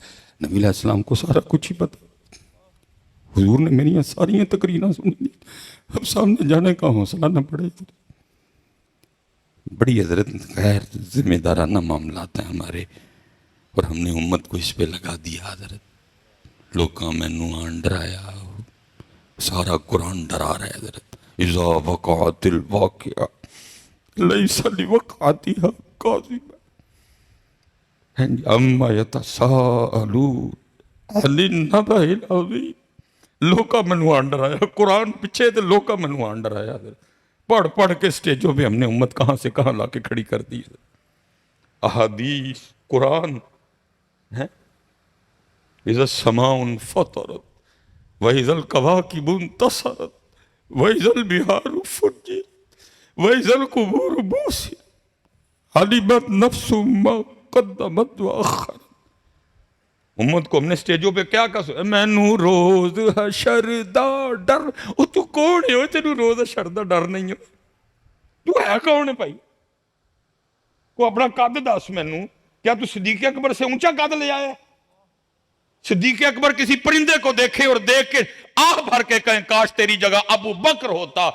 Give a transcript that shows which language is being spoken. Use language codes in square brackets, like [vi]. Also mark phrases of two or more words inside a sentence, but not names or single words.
[ur] نبی علیہ السلام کو سارا کچھ ہی پتا، حضور نے میری ساری تقریریں سن لی، اب سامنے جانے کا حوصلہ نہ پڑے. بڑی حضرت غیر ذمہ دارانہ معاملات ہیں ہمارے، اور ہم نے امت کو اس پہ لگا دیا حضرت. [pa] لوکاں مینوں آن ڈرایا، [ur] سارا قرآن ڈرا رہا ہے [pa] حضرت. [ar] اذا وقعت الواقعہ لیس لوقعتها کاذبہ اما یتساءلون عن النبأ العظیم. [pa] لوکاں مینوں آن ڈرایا، قرآن پیچھے تے لوکاں مینوں آن ڈرایا حضرت. [ur] پڑھ پڑھ کے سٹیجوں پہ ہم نے امت کہاں سے کہاں لا کے کھڑی کر دی. احادیث قرآن ہے. [ar] اذا السماء انفطرت وَإِذَا الْكَوَاكِبُ انتَثَرَتْ وَإِذَا الْبِحَارُ فُجِّرَتْ وَإِذَا الْقُبُورُ بُعْثِرَتْ عَلِمَتْ نَفْسٌ مَّا قَدَّمَتْ وَأَخَّرَتْ. [ur] امت کو ہم نے سٹیجوں پہ کیا کہا، [pa] مینوں روز حشر دا ڈر. او تو کون ہے، تینوں روز حشر دا ڈر نہیں ہے، تو ہے کون ہے بھائی؟ کو اپنا قد دس مینوں. [ur] کیا تو صدیق اکبر سے اونچا قد لے آیا ہے؟ صدیق اکبر کسی پرندے کو دیکھے اور دیکھ کے آہ بھر کے کہیں کاش تیری جگہ ابو بکر ہوتا.